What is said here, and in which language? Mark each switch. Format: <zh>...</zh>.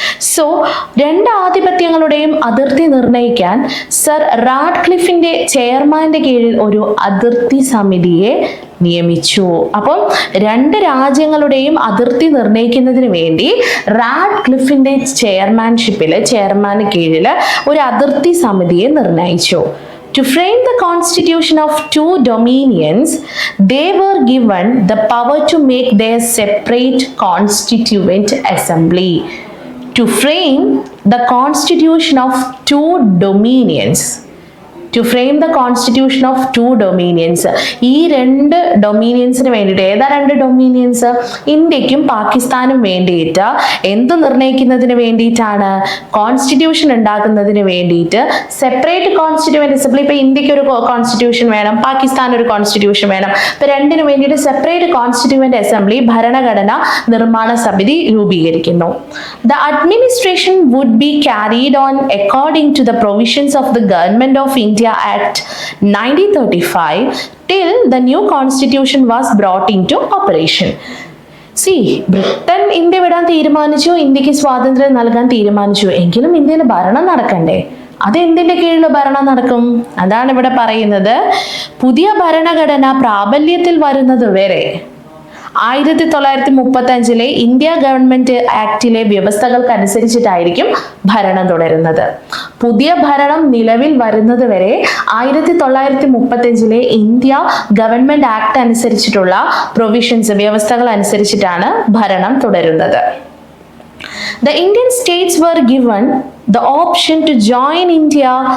<ml>So രണ്ട് ആധിപത്യങ്ങളുടെയും അതിർത്തി നിർണ്ണയിക്കാൻ സർ റാഡ്ക്ലിഫിന്റെ ചെയർമാന്റെ കീഴിൽ ഒരു അതിർത്തി സമിതിയെ നിയമിച്ചു. അപ്പം രണ്ട് രാജ്യങ്ങളുടെയും അതിർത്തി നിർണ്ണയിക്കുന്നതിന് വേണ്ടി റാഡ്ക്ലിഫിന്റെ ചെയർമാന് കീഴിൽ ഒരു അതിർത്തി സമിതിയെ നിർണയിച്ചു.</ml> <en>To frame the constitution of two dominions, they were given the power to make their separate constituent assembly. To frame the constitution of two dominions. To frame the constitution of two dominions.</en> <ml>ഈ രണ്ട് ഡൊമീനിയൻസിന് വേണ്ടിയിട്ട്, ഏതാ രണ്ട് ഡൊമീനിയൻസ്? ഇന്ത്യക്കും പാകിസ്ഥാനും വേണ്ടിയിട്ട് എന്ത് നിർണ്ണയിക്കുന്നതിന് വേണ്ടിയിട്ടാണ്? കോൺസ്റ്റിറ്റ്യൂഷൻ ഉണ്ടാക്കുന്നതിന് വേണ്ടിയിട്ട് സെപ്പറേറ്റ് കോൺസ്റ്റിറ്റ്യൂവന്റ് അസംബ്ലി. ഇപ്പൊ ഇന്ത്യക്ക് ഒരു കോൺസ്റ്റിറ്റ്യൂഷൻ വേണം, പാകിസ്ഥാൻ ഒരു കോൺസ്റ്റിറ്റ്യൂഷൻ വേണം. ഇപ്പൊ രണ്ടിനു വേണ്ടിയിട്ട് സെപ്പറേറ്റ് കോൺസ്റ്റിറ്റ്യൂവന്റ് അസംബ്ലി, ഭരണഘടന നിർമ്മാണ സമിതി രൂപീകരിക്കുന്നു.</ml> <en>The administration would be carried on according to the provisions of the Government of India Act 1935 till the new constitution was brought into operation.</en> <ml>Britain India വിടാൻ തീരുമാനിച്ചു, ഇന്ത്യക്ക് സ്വാതന്ത്ര്യം നൽകാൻ തീരുമാനിച്ചു, എങ്കിലും ഇന്ത്യയിൽ ഭരണം നടക്കണ്ടേ? അത് എന്തിന്റെ കീഴിൽ ഭരണം നടക്കും? അതാണ് ഇവിടെ പറയുന്നത്. പുതിയ ഭരണഘടന പ്രാബല്യത്തിൽ വരുന്നത് വരെ 1935 ഇന്ത്യ ഗവൺമെന്റ് ആക്ടിലെ വ്യവസ്ഥകൾക്ക് അനുസരിച്ചിട്ടായിരിക്കും ഭരണം തുടരുന്നത്. പുതിയ ഭരണം നിലവിൽ വരുന്നത് വരെ 1935 ഇന്ത്യ ഗവൺമെന്റ് ആക്ട് അനുസരിച്ചിട്ടുള്ള വ്യവസ്ഥകൾ അനുസരിച്ചിട്ടാണ് ഭരണം തുടരുന്നത്.</ml> <en>The Indian states were given the option to join India</en>